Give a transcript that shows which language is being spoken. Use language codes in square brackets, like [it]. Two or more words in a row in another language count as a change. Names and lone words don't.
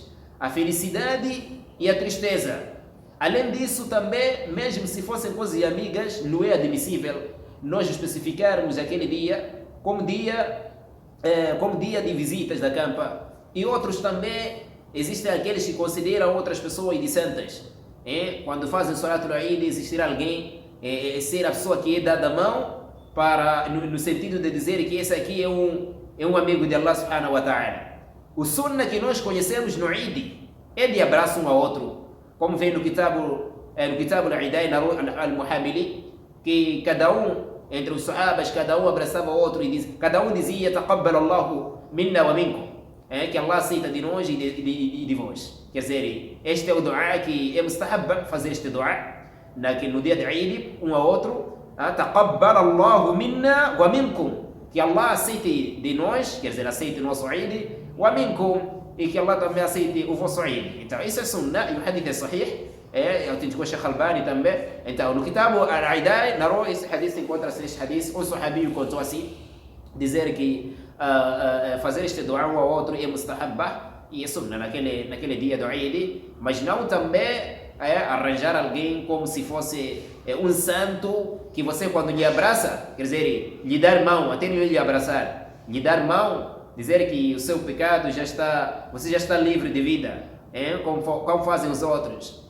[pt] A felicidade e a tristeza. Além disso também, mesmo se fossem coisas amigas, não é admissível nós especificarmos aquele dia como dia de visitas da campa. E outros também, existem aqueles que consideram outras pessoas de santas. Quando fazem [ar] صلاة العيد, [pt] existir alguém ser a pessoa que é dada a mão para, no sentido de dizer que esse aqui é um amigo de [ar] الله سبحانه وتعالى. [pt] O sunnah que nós conhecemos no Eid é de abraço um ao outro, como vem no Kitab al-Idai al-Muhamili, que cada um entre os sahabas, cada um abraçava o outro e cada um dizia [ar] تقبل الله منا ومنكم, [pt] que Allah aceita de nós e de vós. Quer dizer, este é o dua que é mustahab fazer este dua no dia de Eid, um ao outro, [ar] تقبل الله منا ومنكم, [pt] que Allah aceite de nós, quer dizer, aceite o nosso Eid, [ar] ومنكم, [pt] e que Allah também aceite o vosso Eid. Então, isso é sunnah e o hadith é sahih. Autenticou Sheikh Albani também. Então, no Kitab al-Idai, narrou esse hadith, encontra-se este hadith. O sahabi contou assim, dizer que fazer este dua um ao outro é mustahabba e é sunnah naquele dia do Eid, mas não também arranjar alguém como se fosse um santo que você, quando lhe abraça, quer dizer, lhe dar mão, até não lhe abraçar, lhe dar mão, dizer que o seu pecado você já está livre de vida, como fazem os outros.